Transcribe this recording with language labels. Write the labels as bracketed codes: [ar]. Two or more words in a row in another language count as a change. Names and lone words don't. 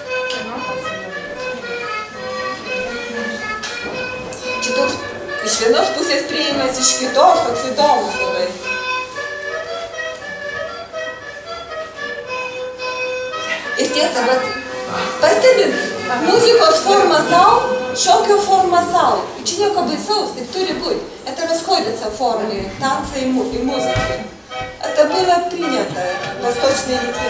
[lt] Čia toks iš vienos pusės priėjimas, iš kitos, toks įdomus labai. Ir tiesa, bet pastebit, muzikos forma savo, šokio forma savo. Čia nieko baisaus, taip turi būti. [ru] Это расходятся формы танца и музыки. Это было принято в Восточной Литве.